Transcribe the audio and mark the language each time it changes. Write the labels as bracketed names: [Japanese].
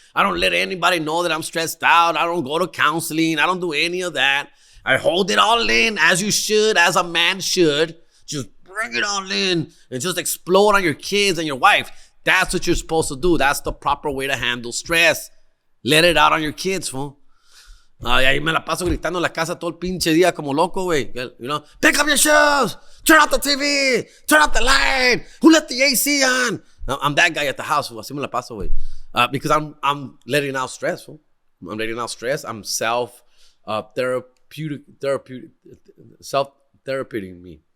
[English] I don't let anybody know that I'm stressed out. I don't go to counseling. I don't do any of that. I hold it all in as you should, as a man should. Just bring it all in and just explode on your kids and your wife. That's what you're supposed to do. That's the proper way to handle stress. Let it out on your kids, fool. [Spanish] Y ahí me la paso gritando en la casa todo el pinche día como loco, güey. [English] You know, pick up your shoes. Turn out the TV. Turn out the light. Who let the AC on? I'm that guy at the house, fool. [Spanish] Así me la paso, güey. [English] Because I'm letting out stress, fool. I'm letting out stress. I'm self-therapeuting me.